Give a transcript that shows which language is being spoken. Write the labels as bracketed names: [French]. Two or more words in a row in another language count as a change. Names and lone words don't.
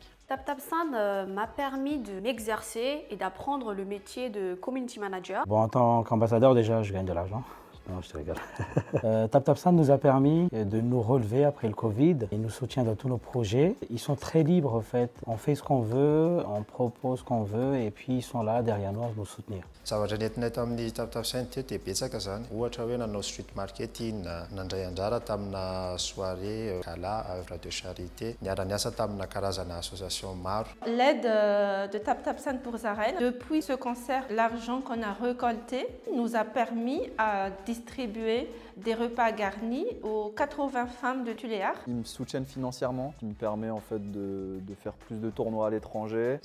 [French] TapTapSend m'a permis de m'exercer et d'apprendre le métier de community manager. En tant qu'ambassadeur, déjà, je gagne de l'argent. Non, je te rigole. TapTapSend nous a permis de nous relever après le Covid. Ils nous soutiennent dans tous nos projets. Ils sont très libres en fait. On fait ce qu'on veut, on propose ce qu'on veut et puis ils sont là derrière nous à nous soutenir. [Malagasy] Zavatra nentinay tamin'ny TapTapSend teo dia betsaka zany. Ohatra hoe nanao [English] street marketing, [Malagasy] nandray anjara tamina [French] soirée gala, œuvre de charité, [Malagasy] niara-niasa tamina karazana association maro. [French] L'aide de TapTapSend pour Zarel, depuis ce concert, l'argent qu'on a récolté nous a permis à distribuer distribuer des repas garnis aux 80 femmes de Tuléar. Ils me soutiennent financièrement, ce qui me permet en fait de faire plus de tournois à l'étranger.